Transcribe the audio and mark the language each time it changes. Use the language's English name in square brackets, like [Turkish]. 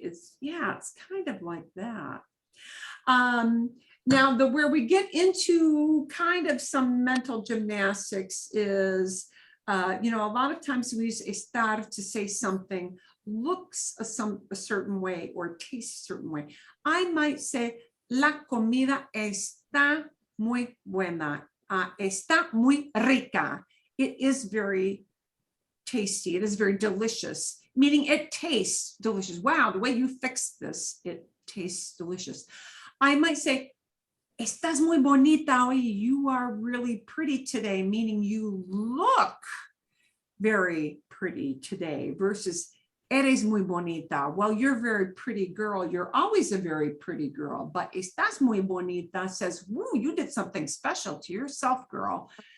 [English] It's kind of like that. Now, where we get into kind of some mental gymnastics is, you know, a lot of times we use estar to say something looks a certain way or tastes a certain way. I might say, [Spanish] la comida está muy buena. Está muy rica. [English] It is very tasty. It is very delicious, meaning it tastes delicious. Wow, the way you fixed this, it tastes delicious. I might say, [Spanish] estás muy bonita hoy. [English] You are really pretty today, meaning you look very pretty today, versus [Spanish] eres muy bonita. [English] Well, you're a very pretty girl. You're always a very pretty girl, but [Spanish] estás muy bonita [English] says, woo, you did something special to yourself, girl.